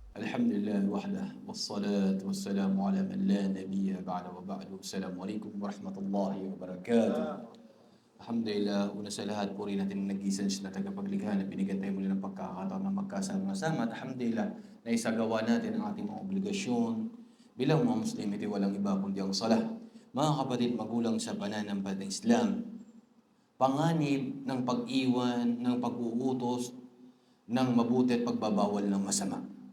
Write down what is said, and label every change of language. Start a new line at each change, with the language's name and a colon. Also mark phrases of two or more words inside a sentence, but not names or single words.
Arabic: الحمد لله وحده والصلاة والسلام على من لا نبي بعد وبعد. السلام عليكم ورحمة الله wabarakatuh.
Filipino: Alhamdulillah, una sa lahat, puri natin ang nag-iisang na tagapaglikha na binigyan tayo muli ng pagkakataon na magkasama-sama. At alhamdulillah, na isagawa natin ang ating mga obligasyon bilang mga Muslim. Ito walang iba kundi ang salah. Mga kapatid, magulang sa pananampalatayang Islam, panganib ng pag-iwan, ng pag-uutos, ng mabuti at pagbabawal ng masama.